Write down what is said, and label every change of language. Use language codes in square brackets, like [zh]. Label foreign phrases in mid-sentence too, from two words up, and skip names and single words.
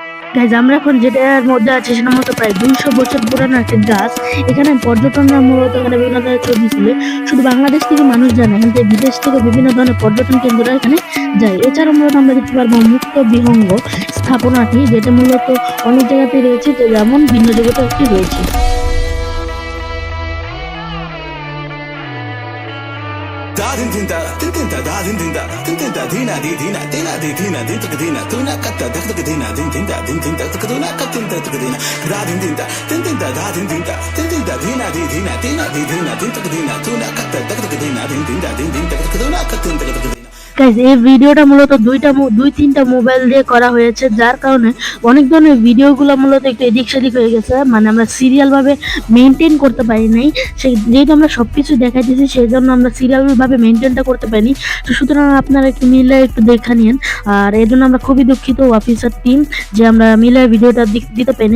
[bn] গাইজ আমরা এখন যেটার মধ্যে আছি সেটার মতো প্রায় 200 বছর পুরানো একটা গাছ। এখানে পর্যটনরা মূলত এখানে বিভিন্ন ধরনের ছবি তুলে, শুধু বাংলাদেশ থেকে মানুষ যায় না, এখান থেকে বিদেশ থেকে বিভিন্ন ধরনের পর্যটন কেন্দ্ররা এখানে যায়। এছাড়াও মূলত আমরা দেখতে পারবো মুক্ত বিহঙ্গ স্থাপনাটি, যেটা মূলত অনেক জায়গাতে রয়েছে, যেমন ভিন্ন জগতে একটি রয়েছে। Da din din da din din da da din din da din din da dina di dina dina di dina din tak dina tu na kat da tak dina din din da tak tu na kat din tak dina da din din da da din din da dina di dina dina di dina din tak dina tu na kat da tak dina din tak tu na kat din tak dina। গাইজ এই ভিডিওটা মূলত দুই তিনটা মোবাইল দিয়ে করা হয়েছে, যার কারণে অনেক ধরনের ভিডিওগুলো মূলত একটু এদিক সেদিক হয়ে গেছে, মানে আমরা সিরিয়াল ভাবে মেনটেন করতে পারি নাই। যেহেতু আমরা সবকিছু দেখাই দিয়েছি, সেই জন্য আমরা সিরিয়াল ভাবে মেনটেনটা করতে পারিনি। তো সুতরাং আপনারা একটু মিলে একটু দেখা নিন। আর এই জন্য আমরা খুবই দুঃখিত [en] officer team [bn] যে আমরা মিলে ভিডিওটা দিতে পারিনি।